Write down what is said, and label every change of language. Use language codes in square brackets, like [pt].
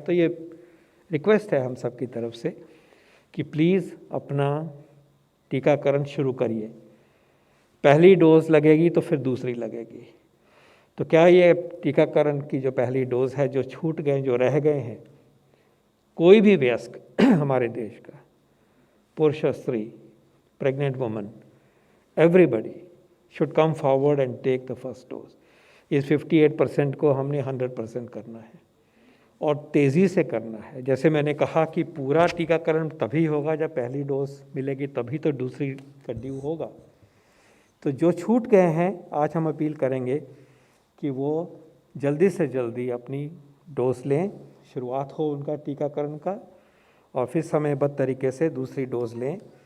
[hi] तो ये रिक्वेस्ट है हम सब की तरफ से कि प्लीज़ अपना टीकाकरण शुरू करिए. पहली डोज लगेगी तो फिर दूसरी लगेगी. तो क्या ये टीकाकरण की जो पहली डोज है, जो छूट गए, जो रह गए हैं, कोई भी वयस्क हमारे देश का, पुरुष, स्त्री, pregnant woman, [en] everybody should come forward and take the first dose. [hi] इस 58% को हमने 100% करना है और तेज़ी से करना है। जैसे मैंने कहा कि पूरा टीकाकरण तभी होगा जब पहली डोज मिलेगी, तभी तो दूसरी का ड्यू होगा। तो जो छूट गए हैं, आज हम अपील करेंगे कि वो जल्दी से जल्दी अपनी डोज लें, शुरुआत हो उनका टीकाकरण का, और फिर समयबद्ध तरीके से दूसरी डोज लें।